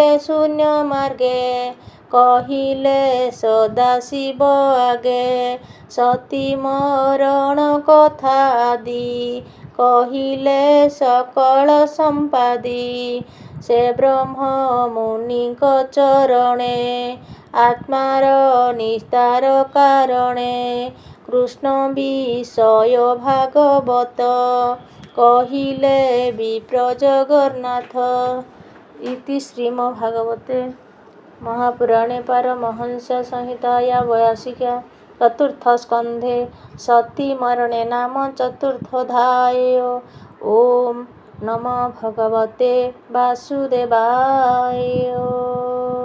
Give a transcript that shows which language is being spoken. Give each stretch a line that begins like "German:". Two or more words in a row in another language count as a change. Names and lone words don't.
Odia: ଶୂନ୍ୟ ମାର୍ଗେ କହିଲେ ସଦାଶିବ ଆଗେ ସତୀ ମରଣ କଥା ଆଦି କହିଲେ ସକଳ ସମ୍ପାଦି ସେ ବ୍ରହ୍ମ ମୁନିଙ୍କ ଚରଣେ ଆତ୍ମାର ନିସ୍ତାର କାରଣେ କୃଷ୍ଣ ବିଷୟ ଭାଗବତ କହିଲେ ବିପ୍ର ଜଗନ୍ନାଥ।
Sanskrit: ଇତି ଶ୍ରୀମଦ୍ଭାଗବତେ महापुराणे पारमहंस संहिताया 82 चतुर्थस्कन्धे सतीमरणे नाम चतुर्थोऽध्याय। ओम नमो भगवते वासुदेवाय।